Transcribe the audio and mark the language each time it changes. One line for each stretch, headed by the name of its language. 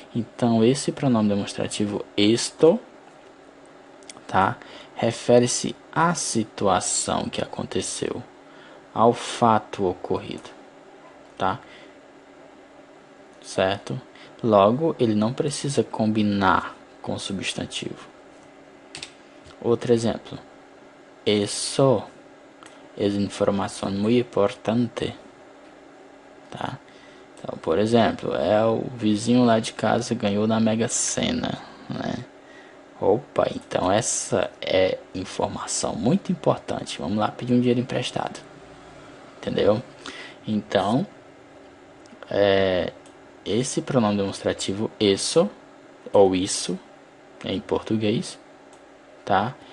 Portuguese: Então, esse pronome demonstrativo esto, tá, refere-se à situação que aconteceu, ao fato ocorrido, tá? Certo? Logo, ele não precisa combinar com o substantivo. Outro exemplo.
Spanish: Eso es información muy importante, tá?
Portuguese: Então, por exemplo, o vizinho lá de casa ganhou na Mega Sena, né? Opa, então essa é informação muito importante. Vamos lá pedir um dinheiro emprestado, entendeu? Então, esse pronome demonstrativo isso ou isso em português, tá?